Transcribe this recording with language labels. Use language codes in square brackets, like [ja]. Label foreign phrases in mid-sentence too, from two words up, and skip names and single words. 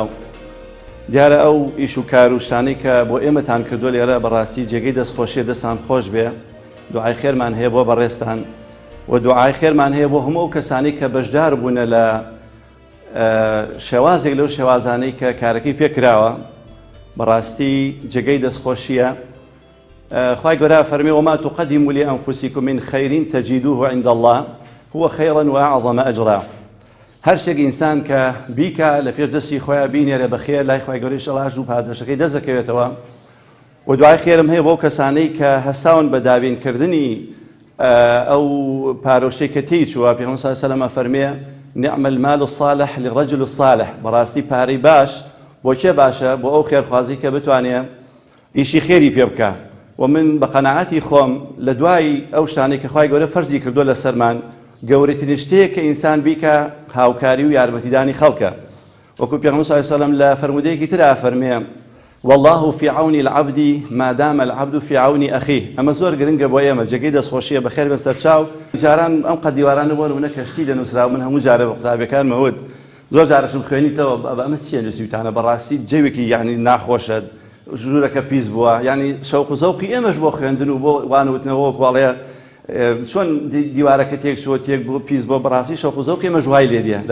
[ckb] دیارە ئەو ئیش و کار و شتانەی کە بۆ ئێمەتان کردو لێرە بەڕاستی جێگەی دەستخۆشیە دەستان خۆش بێ. دوعای خێرمان هەیە بۆ بەڕێستان و دوعای خێرمان هەیە بۆ هەموو ئەو کەسانی کە بەشدار بوونە لە شێوازێک لەو شێوازانەی کە کارەکەی پێکراوە. بەڕاستی جێگەی دەستخۆشیە. خوای گەورە فەرمی [ar] وما تقدموا لأنفسكم من خير تجدوه عند الله هو خيرا وأعظم أجرا. [ckb] هەر شتێک ئینسان کە بیکە لە پێش دەستی خۆیان بینێرە بەخێر لای خوای گەورەی ئیشەڵا و پاداشەکەی دەستەکەوێتەوە. و دوای خێرم هەیە بۆ کەسانەی کە هەستاون بە دابینکردنی ئەو پارۆشتەی کە تێی چووە پێغەمبەر [ar] صلی الله علیه و سلم [ckb] فەرمێ [ar] نعم المال الصالح للرجل الصالح. [ckb] بەڕاستی پارەی باش بۆ چێ باشە؟ بۆ ئەو خێرخوازی کە بتوانێ ئیشی خێری پێ بکە. و من بە قەناعەتی خۆم لە دوای ئەو شتانەی کە خوای گەورە فەرزی کردووە لە سەرمان گەورەترین شتەیە کە ئینسان بیکە هاوکاری و یارمەتیدانی خەڵکە. وەکو پێغەمبەر [ar] صلی الله علیه و سلم [ckb] لە فەرمودەیەکی ترا فەرمێ [ar] والله في عون العبد ما دام العبد في عون أخيه. [ckb] ئەمە زۆر گرنگە بۆ ئێمە جێگەی دەستخۆشیە بەخێر بن سەرچاو. جاران ئەم قەت دیوارانە بۆ نمونە کەشتی دەنووسراوە من هەموو جارە بە قوتابیەکان مەود زۆر جارەشم خوێنیتەوە ئەمە چییە نووسیوتانە بەڕاستی جێوێکی یعنی ناخۆشە ژوورەکە پیس بووە یعنی شەوق و زەوقی ئێمەش بۆ خوێندن و بۆ وانوتنەوە کوڵەیە چۆن دیوارەکە تێک چوە تێک بۆ پیس بۆ بەڕاستی شەوق و زەوقی ئێمە ژوای لێ دیە.